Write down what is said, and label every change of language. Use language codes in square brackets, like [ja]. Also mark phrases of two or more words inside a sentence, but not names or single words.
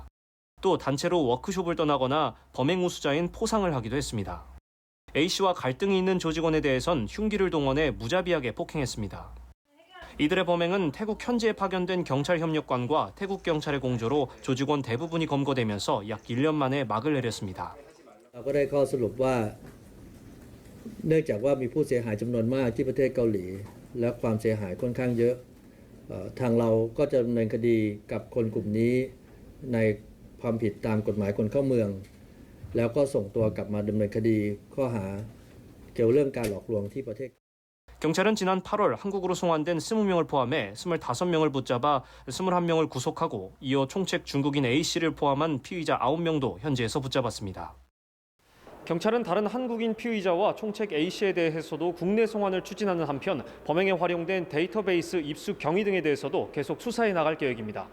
[ko] 또 단체로 워크숍을 떠나거나 범행 우수자인 포상을 하기도 했습니다. A씨와 갈등이 있는 조직원에 대해선 흉기를 동원해 무자비하게 폭행했습니다. 이들의 범행은 태국 현지에 파견된 경찰 협력관과 태국 경찰의 공조로 조직원 대부분이 검거되면서 약 1년 만에 막을 내렸습니다. [th] ก็ได้ข้อสรุปว่าเนื่องจากว่ามีผู้เสียหายจำนวนมากที่ประเทศเกาหลีและความเสียหายค่อนข้างเยอะทางเราก็จะดำเนินคดีกับคนกลุ่มนี้ในความผิดตามกฎหมายคนเข้าเมืองแล้วก็ส่งตัวกลับมาดำเนินคดีข้อหาเกี่ยวเรื่องการหลอกลวงที่ประเทศ [ko] 경찰은 지난 8월 한국으로 송환된 20명을 포함해 25명을 붙잡아 21명을 구속하고 이어 총책 중국인 A씨를 포함한 피의자 9명도 현지에서 붙잡았습니다. 경찰은 다른 한국인 피의자와 총책 A씨에 대해서도 국내 송환을 추진하는 한편 범행에 활용된 데이터베이스 입수 경위 등에 대해서도 계속 수사해 나갈 계획입니다.